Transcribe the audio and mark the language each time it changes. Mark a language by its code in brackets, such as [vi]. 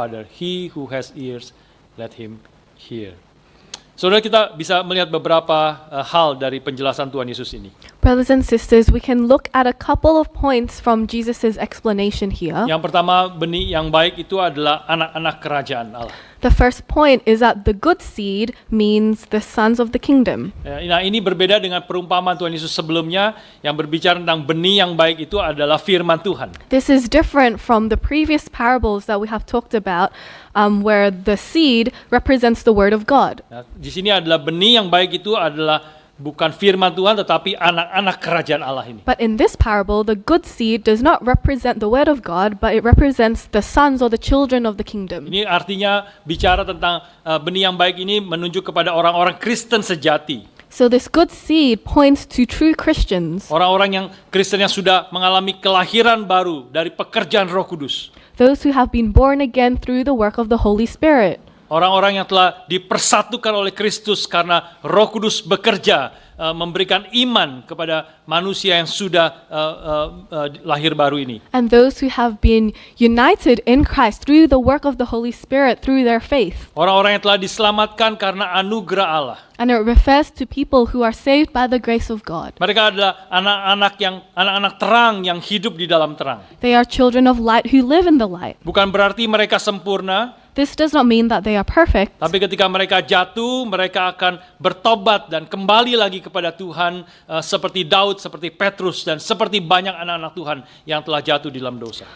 [en] He who has ears, let him hear. [id] Saudara, kita bisa melihat beberapa hal dari penjelasan Tuhan Yesus ini. [en] Brothers and sisters, we can look at a couple of points from Jesus' explanation here. [id] Yang pertama, benih yang baik itu adalah anak-anak kerajaan Allah. [en] The first point is that the good seed means the sons of the kingdom. [id] Nah, ini berbeda dengan perumpamaan Tuhan Yesus sebelumnya yang berbicara tentang benih yang baik itu adalah firman Tuhan. [en] This is different from the previous parables that we have talked about, where the seed represents the word of God. [id] Nah, di sini adalah benih yang baik itu adalah bukan firman Tuhan tetapi anak-anak kerajaan Allah ini. [en] But in this parable, the good seed does not represent the word of God, but it represents the sons or the children of the kingdom. [id] Ini artinya bicara tentang benih yang baik ini menunjuk kepada orang-orang Kristen sejati. [en] So this good seed points to true Christians, [id] Orang-orang yang Kristen yang sudah mengalami kelahiran baru dari pekerjaan Roh Kudus. [en] those who have been born again through the work of the Holy Spirit. [id] Orang-orang yang telah dipersatukan oleh Kristus karena Roh Kudus bekerja memberikan iman kepada manusia yang sudah lahir baru ini. [en] And those who have been united in Christ through the work of the Holy Spirit through their faith. [id] Orang-orang yang telah diselamatkan karena anugerah Allah. [en] And it refers to people who are saved by the grace of God. [id] Mereka adalah anak-anak terang yang hidup di dalam terang. [en] They are children of light who live in the light. [id] Bukan berarti mereka sempurna, [en] This does not mean that they are perfect, [id] tapi ketika mereka jatuh, mereka akan bertobat dan kembali lagi kepada Tuhan seperti Daud, seperti Petrus, dan seperti banyak anak-anak Tuhan yang telah jatuh di dalam dosa.